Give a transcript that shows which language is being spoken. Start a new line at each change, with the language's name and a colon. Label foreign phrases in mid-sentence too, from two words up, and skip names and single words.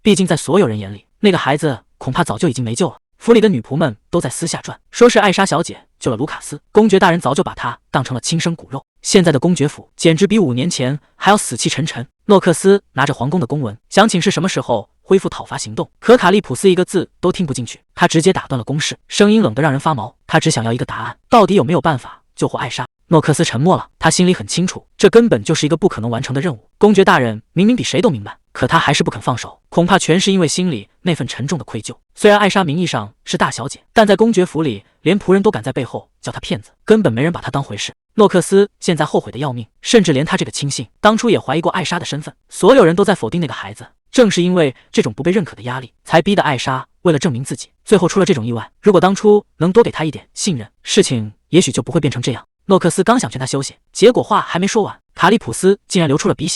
Chinese: 畢竟在所有人眼裡，那個孩子恐怕早就已經沒救了。府裡的女僕們都在私下傳，說是艾莎小姐救了盧卡斯，公爵大人早就把她當成了親生骨肉。現在的公爵府簡直比5年前還要死氣沉沉。諾克斯拿着皇宮的公文，想請示什麼時候恢復討伐行動，可卡利普斯一個字都聽不進去，他直接打斷了攻勢，聲音冷得讓人發毛。他只想要一個答案，到底有沒有辦法救活艾莎？諾克斯沉默了，他心裡很清楚，這根本就是一個不可能完成的任務。公爵大人明明比誰都明白，可他還是不肯放手，恐怕全是因为心裡那份沉重的愧疚。雖然艾莎名義上是大小姐，但在公爵府裡，連僕人都敢在背後叫她騙子，根本沒人把她當回事。諾克斯現在後悔的要命，甚至連他這個親信當初也懷疑過艾莎的身份。所有人都在否定那個孩子，正是因為這種不被認可的壓力，才逼得艾莎為了證明自己，最後出了這種意外。如果當初能多給他一點信任，事情也許就不會變成這樣。諾克斯剛想勸他休息，結果話還沒說完，卡利普斯竟然流出了鼻血。